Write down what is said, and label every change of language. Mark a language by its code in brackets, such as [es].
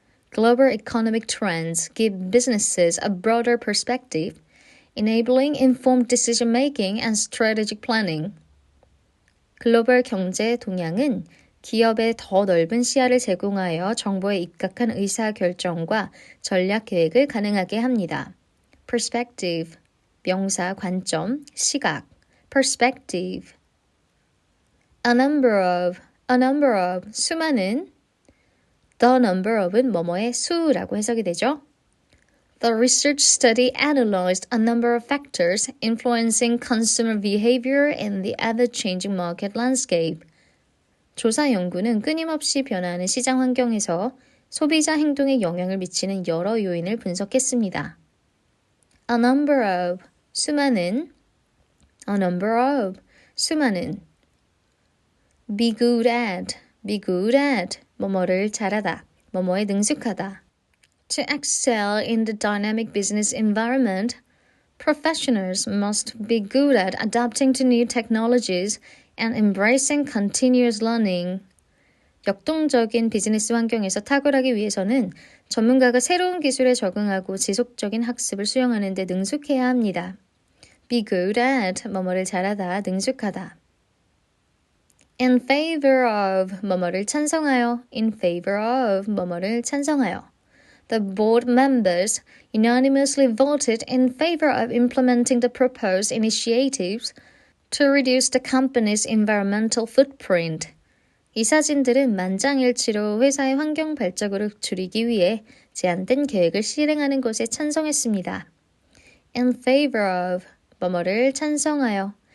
[en] Global economic trends give businesses a broader perspective, enabling informed decision-making and strategic planning. [ko] 글로벌 경제 동향은 기업에 더 넓은 시야를 제공하여 정보에 입각한 의사결정과 전략 계획을 가능하게 합니다. perspective, 명사, 관점, 시각. [en] perspective. a number of, [ko] 수많은. [en] The number of [ko] 은 뭐뭐의 수라고 해석이 되죠. [en] The research study analyzed a number of factors influencing consumer behavior in the ever-changing market landscape. [ko] 조사 연구는 끊임없이 변화하는 시장 환경에서 소비자 행동에 영향을 미치는 여러 요인을 분석했습니다. [en] A number of, [ko] 수많은. [en] A number of, 수많은. Be good at, [ko] 뭐뭐를 잘하다, 뭐뭐에 능숙하다. [en] To excel in the dynamic business environment, professionals must be good at adapting to new technologies and embracing continuous learning. [ko] 역동적인 비즈니스 환경에서 탁월하기 위해서는 전문가가 새로운 기술에 적응하고 지속적인 학습을 수용하는 데 능숙해야 합니다. [en] Be good at, [ko] 뭐뭐를 잘하다, 능숙하다. [en] In favor of, [ko] 뭐뭐를 찬성하여. [en] In favor of, [ko] 뭐뭐를 찬성하여. [en] The board members unanimously voted in favor of implementing the proposed initiatives to reduce the company's environmental footprint. [ko] 이사진들은 만장일치로 회사의 환경 발자국을 줄이기 위해 제안된 계획을 실행하는 것에 찬성했습니다. [en] In favor of, [ko] 뭐뭐를 찬성하여.